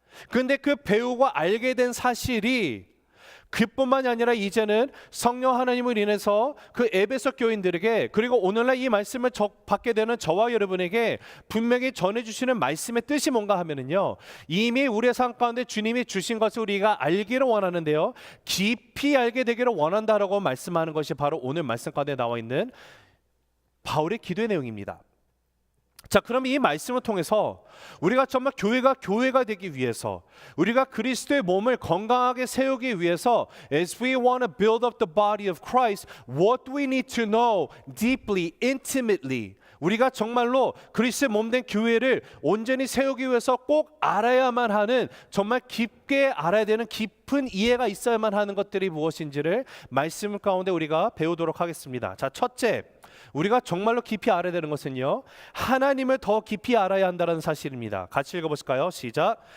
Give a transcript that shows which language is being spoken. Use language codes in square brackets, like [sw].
[ko] 그런데 그 배우고 알게 된 사실이 그뿐만이 아니라 이제는 성령 하나님을 인해서 그 에베소 교인들에게, 그리고 오늘날 이 말씀을 받게 되는 저와 여러분에게 분명히 전해주시는 말씀의 뜻이 뭔가 하면은요, 이미 우리의 삶 가운데 주님이 주신 것을 우리가 알기를 원하는데요, 깊이 알게 되기를 원한다라고 말씀하는 것이 바로 오늘 말씀 가운데 나와 있는 바울의 기도의 내용입니다. 자, 그럼 이 말씀을 통해서 우리가 정말 교회가 되기 위해서, 우리가 그리스도의 몸을 건강하게 세우기 위해서, [en] as we want to build up the body of Christ, what do we need to know deeply, intimately? [ko] 우리가 정말로 그리스도의 몸된 교회를 온전히 세우기 위해서 꼭 알아야만 하는, 정말 깊게 알아야 되는 깊은 이해가 있어야만 하는 것들이 무엇인지를 말씀 가운데 우리가 배우도록 하겠습니다. 자, 첫째, 우리가 정말로 깊이 알아야 되는 것은요, 하나님을 더 깊이 알아야 한다는 사실입니다. 같이 읽어보실까요? 시작.